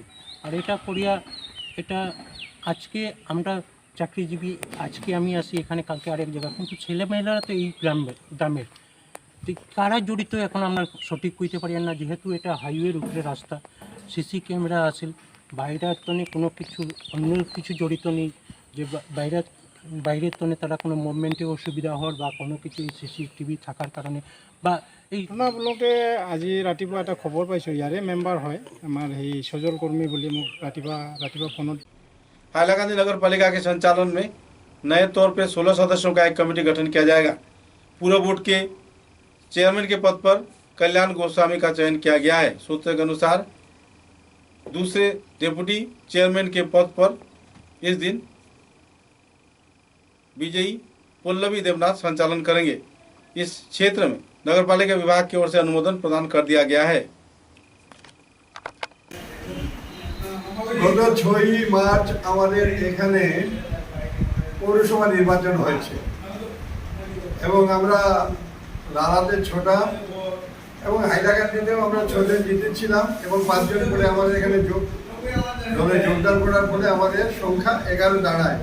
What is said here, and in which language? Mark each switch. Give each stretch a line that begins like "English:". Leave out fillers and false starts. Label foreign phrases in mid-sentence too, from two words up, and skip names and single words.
Bangla: আর এটা করিয়া এটা আজকে আমরা চাকরিজীবী, আজকে আমি আসি এখানে, কালকে আরেক জায়গা, কিন্তু ছেলেমেয়েরা তো এই গ্রামের তো কারা জড়িত এখন আমরা সঠিক কইতে পারি না, যেহেতু এটা হাইওয়ের উপরে রাস্তা,
English: CC camera
Bangla: আছে, বাইরের তনে কোনো কিছু অন্য কিছু জড়িত নেই যে বাইরের তনে তারা কোনো মুভমেন্টে অসুবিধা হওয়ার বা কোনো কিছু CCTV থাকার কারণে বা এই
Assamese: আপোনালোকে আজি ৰাতিপুৱা এটা খবৰ পাইছোঁ, ইয়াৰে মেম্বাৰ হয় আমাৰ সেই সজল কৰ্মী বুলি মোক ৰাতিপুৱা ফোনত।
Hindi: हाइलाकांदी नगर पालिका के संचालन में नए तौर पे 16 सदस्यों का एक कमेटी गठन किया जाएगा। पूर्व बोर्ड के चेयरमैन के पद पर कल्याण गोस्वामी का चयन किया गया है। सूत्र के अनुसार दूसरे डेप्यूटी चेयरमैन के पद पर इस दिन विजयी पल्लवी देवनाथ संचालन करेंगे। इस क्षेत्र में नगर पालिका विभाग की ओर से अनुमोदन प्रदान कर दिया गया है।
Bangla: গত 6ই মার্চ আমাদের এখানে পৌরসভা নির্বাচন হয়েছে এবং আমরা লালাতে 6টা এবং হাইলাকান্দিতেও আমরা 6 জন জিতেছিলাম এবং 5 জন করে আমাদের এখানে দলে যোগদান করার ফলে আমাদের সংখ্যা 11 দাঁড়ায়।